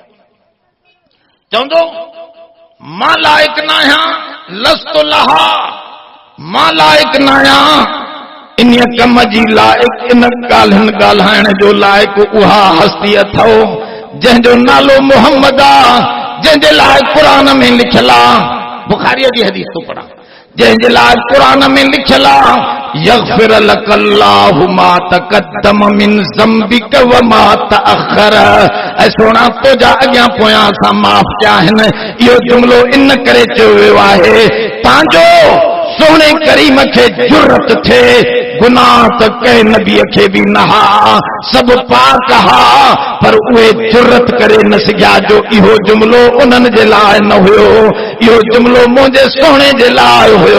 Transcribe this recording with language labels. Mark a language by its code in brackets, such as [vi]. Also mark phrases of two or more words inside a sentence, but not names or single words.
[sd] चवंदो मां लाइक़ न आहियां, [ar] لست لها, [sd] मां लाइक़ न आहियां इन कम जी लाइक़, इन ॻाल्हियुनि ॻाल्हाइण जो लाइक़ उहा हस्ती अथव जंहिंजो नालो मुहम्मद आहे, जंहिंजे लाइ क़ुरान में लिखियल आहे। बुखारीअ जी हदीस थो पढ़ां, जंहिंजे लाइ क़ुरान में लिखियल आहे [ar] يغفر لك الله ما تقدم من ذنبك و ما تأخر, [sd] ऐं सोना तुंहिंजा अॻियां पोयां सां माफ़ कया आहिनि। इहो जुमिलो इन करे चयो वियो आहे तव्हांजो सोने करीम खे जुरत थिए, गुनाह त कंहिं नबीअ खे बि न हा, सभु पाक हा, पर उहे जुरत करे न सघिया जो इहो जुमिलो उन्हनि जे लाइ न हुयो, इहो जुमिलो मुंहिंजे सोने जे लाइ हुयो।